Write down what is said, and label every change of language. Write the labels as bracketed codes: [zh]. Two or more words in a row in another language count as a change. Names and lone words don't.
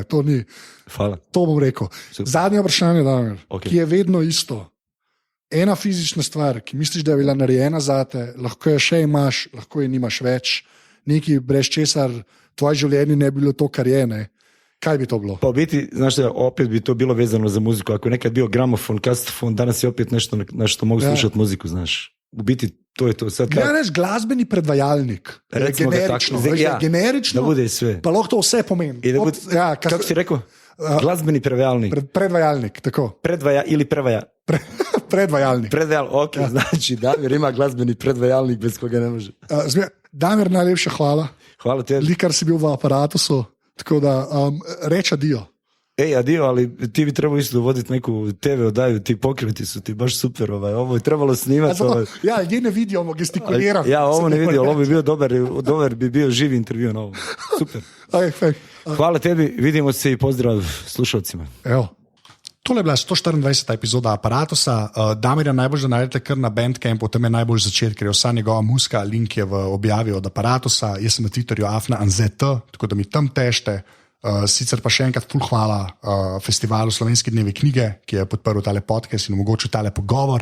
[sl] Hvala. To bom rekel. Super. Zadnje vprašanje, Damir, ki je vedno isto. Ena fizična stvar, ki misliš, da je bila narejena zate, lahko jo še imaš, lahko jo nimaš več, nekaj brez česar tvoje življenje ne bi bilo to, kar je. Ne? Kaj bi to bilo? [bs] Pa u biti, znaš da opet bi to bilo vezano za muziku. Ako je nekad bio gramofon, kasetofon, danas je opet nešto na što mogu slušati muziku, znaš. U biti to je to. Sad [sl] ja reč glasbeni predvajalnik. Generično. Generično. [bs] Da bude sve. [sl] Pa lahko to vse pomeni. [bs] Kako si rekao? [sl] Glazbeni predvajalnik. Predvajalnik, tako. [bs] Ili prevaja. [sl] Predvajalnik. [bs] Ok, znači Damir ima glazbeni predvajalnik bez koga ne može. [sl] Damir, najlepša hvala. [bs] Hvala tebi. [sl] Likar si bil v Aparatusu, tako da reč adio. [bs] Adio, ali ti bi trebao isto voditi neku TV odaju, ti pokreti su ti baš super, ovo je trebalo snimati. Ja, gdje ne vidio, ovo gestikuliram. Ja, ovo ne vidio, ovo bi bio dobar bi bio živi intervju na ovo. Super. Hvala tebi, vidimo se i pozdrav slušalcima. Evo. [sl] Tole je bila 124. epizoda Aparatusa. Damirja najbolj da najdete kar na Bandcampu, tam je najbolj začet, ker je vsa njegova muzika, link je v objavi od Aparatusa. Jaz sem na Twitterju afna.anzet, tako da mi tam tešte. Sicer pa še enkrat ful hvala festivalu Slovenski dnevi knjige, ki je podprl tale podcast in omogočil tale pogovor.